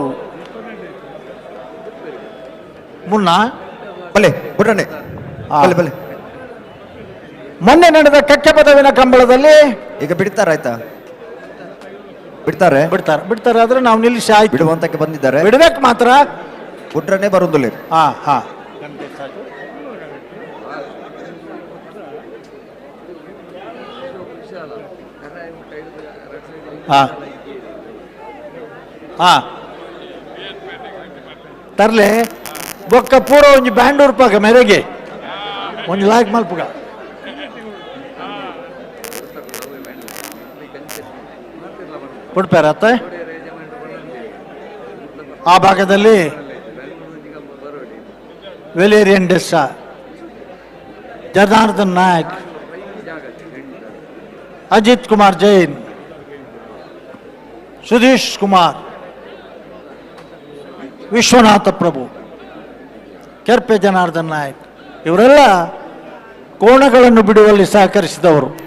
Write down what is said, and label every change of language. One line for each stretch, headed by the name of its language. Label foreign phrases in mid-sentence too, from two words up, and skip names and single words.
Kannada: ಮುನ್ನ ಮೊನ್ನೆ ನಡೆದ ಕಕ್ಕೆ ಪದವಿನ ಕಂಬಳದಲ್ಲಿ ಈಗ ಬಿಡ್ತಾರಾಯ್ತಾ? ಬಿಡ್ತಾರೆ ಆದ್ರೆ ನಾವು ನಿಲ್ಲಿಸಿ ಆಯ್ತು, ಬಿಡುವಂತಕ್ಕೆ ಬಂದಿದ್ದಾರೆ. ಬಿಡ್ಬೇಕು ಮಾತ್ರ, ಬಿಟ್ರನೆ ಬರುದಿಲ್ಲ.
Tulu: ಹಾ ತರ್ಲೆ ಬೊಕ್ಕ ಪೂರ ಒಂಜಿ ಬ್ಯಾಂಡ್ ಉರ್ಪಾಗ ಮೆರೆಗೆ ಒಂಜಿ ಲಾಯ್ಕ್ ಮಲ್ಪುಗ ಬಿಡ್ಪಾರತ್ತ.
Kannada: ಆ ಭಾಗದಲ್ಲಿ ವೆಲೇರಿಯನ್ ಡೆಸ್ಸಾ, ಜನಾರ್ದನ್ ನಾಯಕ್, ಅಜಿತ್ ಕುಮಾರ್ ಜೈನ್, ಸುಧೀಶ್ ಕುಮಾರ್, ವಿಶ್ವನಾಥ ಪ್ರಭು, ಕೆರ್ಪೆ ಜನಾರ್ದನ್ ನಾಯಕ್ ಇವರೆಲ್ಲ ಕೋಣಗಳನ್ನು ಬಿಡುವಲ್ಲಿ ಸಹಕರಿಸಿದವರು.